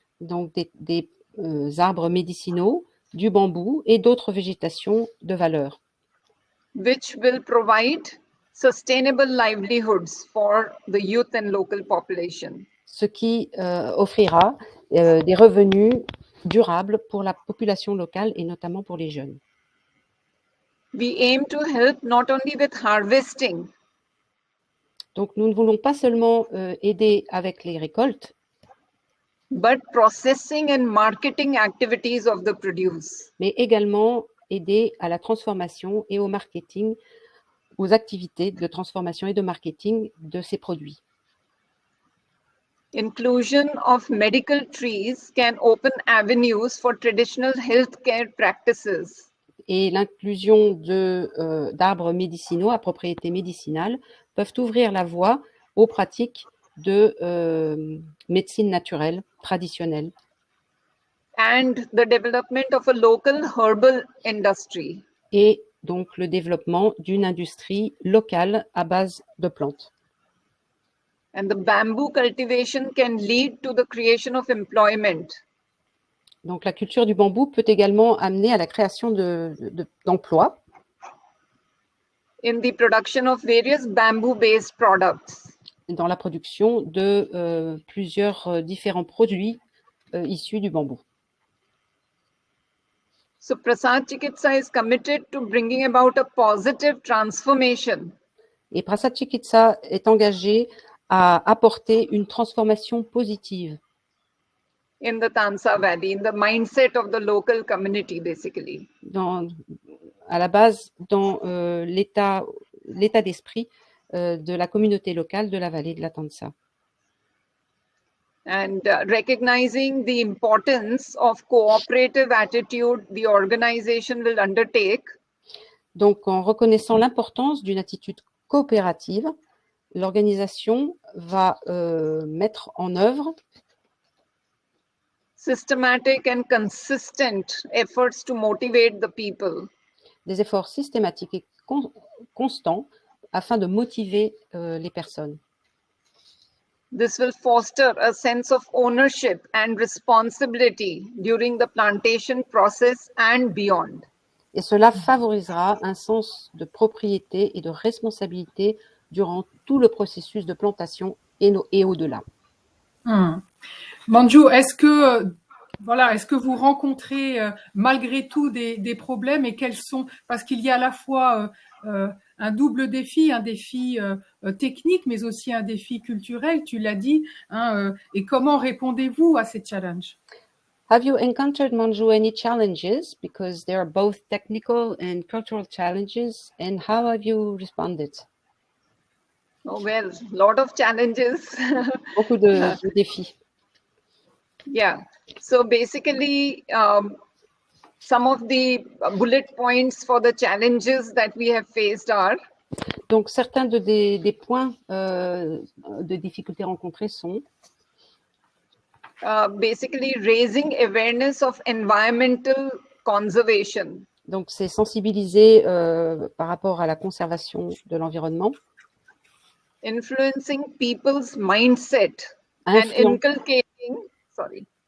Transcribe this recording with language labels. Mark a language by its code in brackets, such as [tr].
[fr] donc des arbres médicinaux, du bambou et d'autres végétations de valeur, [en] which will provide sustainable livelihoods for the youth and local population. [fr] ce qui offrira des revenus durables pour la population locale et notamment pour les jeunes. [en] We aim to help not only with harvesting, [fr] Donc nous ne voulons pas seulement aider avec les récoltes, [en] but processing and marketing activities of the produce. [fr] mais également aider à la transformation et au marketing, aux activités de transformation et de marketing de ces produits. [en] Inclusion of medical trees can open avenues for traditional healthcare practices. [fr] Et l'inclusion d'arbres médicinaux à propriété médicinale peuvent ouvrir la voie aux pratiques de médecine naturelle traditionnelle. [en] And the development of a local herbal industry. [fr] Et donc le développement d'une industrie locale à base de plantes. [en] And the bamboo cultivation can lead to the creation of employment. [fr] Donc la culture du bambou peut également amener à la création d'emplois. [en] In the production of various bamboo-based products. [fr] Dans la production de plusieurs différents produits issus du bambou. [en] So Prasad Chikitsa is committed to bringing about a positive transformation. [fr] Et Prasad Chikitsa est engagé à apporter une transformation positive [en] In the Tansa Valley, in the mindset of the local community, basically. [fr] À la base, dans l'état d'esprit de la communauté locale de la vallée de la Tansa. [en] And recognizing the importance of cooperative attitude the organization will undertake. [fr] Donc, en reconnaissant l'importance d'une attitude coopérative, l'organisation va mettre en œuvre [en] systematic and consistent efforts to motivate the people. [fr] Des efforts systématiques et constants afin de motiver les personnes. [en] This will foster a sense of ownership and responsibility during the plantation process and beyond. [fr] Et cela favorisera un sens de propriété et de responsabilité durant tout le processus de plantation et au-delà. Manju, est-ce que vous rencontrez malgré tout des problèmes et quels sont, parce qu'il y a à la fois un double défi, un défi technique, mais aussi un défi culturel, tu l'as dit, et comment répondez-vous à ces challenges? [en] Have you encountered, Manju, any challenges? Because there are both technical and cultural challenges, and how have you responded? Oh, well, a lot of challenges. [fr] Beaucoup de défis. [en] Yeah. So basically, some of the bullet points for the challenges that we have faced are [fr] Donc, certains des points de difficultés rencontrés sont [en] basically raising awareness of environmental conservation, [fr] donc c'est sensibiliser par rapport à la conservation de l'environnement, [en] influencing people's mindset and inculcating, sorry,